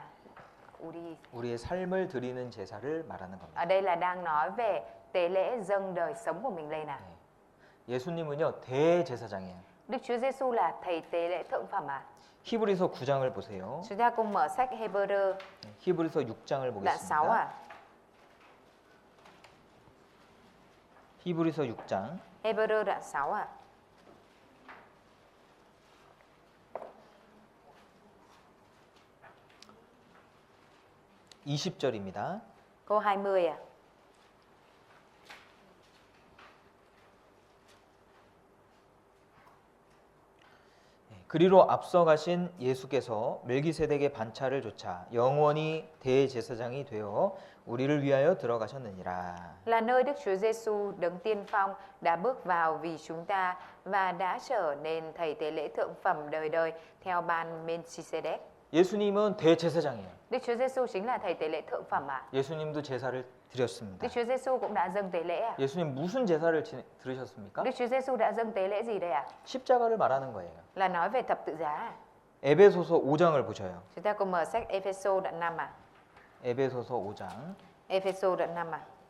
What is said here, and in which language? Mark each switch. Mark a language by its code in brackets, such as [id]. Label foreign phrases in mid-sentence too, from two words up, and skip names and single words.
[ko] 우리의 삶을 드리는 제사를 말하는 겁니다. [vi] Ở đây là đang nói về tế lễ dâng đời sống của mình lên [ko] 예수님은요 대제사장이에요. [vi] Đức Chúa Giêsu là thầy tế lễ thượng phẩm [ko] 히브리서 9장을 보세요. [vi] Chúng ta cùng mở sách Hebrew [ko] 히브리서 6장을 [vi] đoạn 6 [ko] 보겠습니다. 히브리서 6장 [vi] Hebrew đoạn 6 [ko] 20절입니다. [vi] câu 20 [ko] 그리로 앞서가신 예수께서 멜기세덱의 반차를 조차 영원히 대제사장이 되어 우리를 위하여 들어가셨느니라. [vi] Là nơi Đức Chúa Giêsu đấng tiên phong đã bước vào vì chúng ta và đã trở nên thầy tế lễ thượng phẩm đời đời theo ban Melchizedek. [ko] 예수님은 대제사장이에요. [vi] Đức Chúa Giêsu chính là thầy tế lễ thượng phẩm [ko] 예수님도 제사를 드렸습니다. [vi] Đức Chúa Giêsu cũng đã dâng tế lễ [ko] 예수님 무슨 제사를 드리셨습니까? [vi] Đức Chúa Giêsu đã dâng tế lễ gì đây [ko] 십자가를 말하는 거예요. [vi] Là nói về thập tự giá. [ko] 에베소서 5장을 보셔요. [vi] Chúng ta cùng mở sách Ephesos đoạn 5 [ko] 에베소서 5장 [vi] Ephesos đoạn 5